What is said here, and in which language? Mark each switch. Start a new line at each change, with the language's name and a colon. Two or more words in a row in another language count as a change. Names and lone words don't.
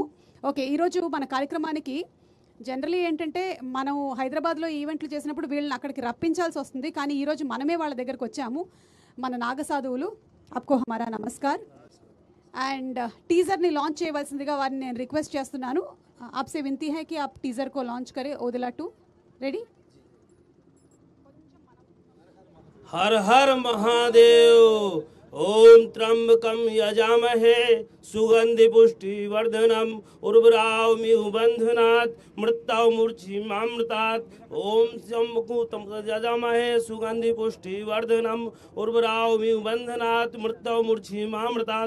Telugu: ఓకే, ఈరోజు మన కార్యక్రమానికి జనరలీ ఏంటంటే మనం హైదరాబాద్లో ఈవెంట్లు చేసినప్పుడు వీళ్ళని అక్కడికి రప్పించాల్సి వస్తుంది, కానీ ఈరోజు మనమే వాళ్ళ దగ్గరకు వచ్చాము. మన నాగసాధువులు,
Hindi: आपको हमारा नमस्कार.
Telugu: అండ్ టీజర్ని లాంచ్ చేయవలసిందిగా వారిని నేను రిక్వెస్ట్ చేస్తున్నాను.
Hindi: आपसे विनती है कि आप टीज़र को लॉन्च करें. ఓదెలా 2 రెడీ. हर हर महादेव।
Sanskrit: ओम त्र्यंबकं यजामहे सुगंधि पुष्टि वर्धनम उर्वरावमिव बंधनात् मृत्युौ मूर्छिमामृतात्। ओम शंभुकुतं यजामहे सुगंधि पुष्टि वर्धनम उर्वरावमिव बंधनात् मृत्युौ मूर्छिमामृतात्।